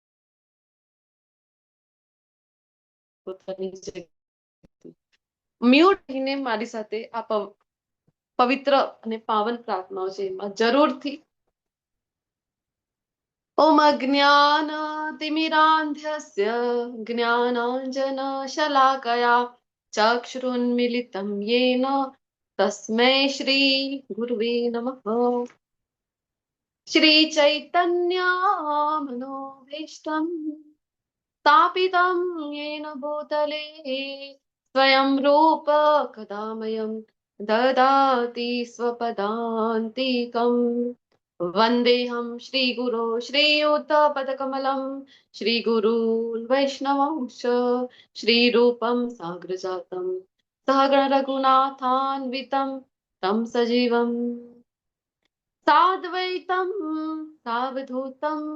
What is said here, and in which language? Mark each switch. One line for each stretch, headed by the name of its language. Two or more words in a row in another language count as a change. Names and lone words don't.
Gujarati: પોતાની મ્યુટ થઈને મારી સાથે આ પવિત્ર અને પાવન પ્રાર્થનાઓ છે એમાં જરૂરથી
Sanskrit: ओम् अज्ञानतिमिरान्धस्य ज्ञानाञ्जनशलाकया चक्षुरुन्मीलितं येन तस्मै श्री गुरवे नमः। श्री चैतन्य मनोभीष्टं स्थापितं येन भूतले स्वयं रूप कदामयं ददाति स्वपदान्तिकम्। वन्देऽहं श्रीगुरो श्रीयुतपदकमलं श्रीगुरून् वैष्णवंश श्रीरूपं साग्रजातं सहगणरघुनाथान्वितं तं सजीवम् साद्वैतं सावधूतं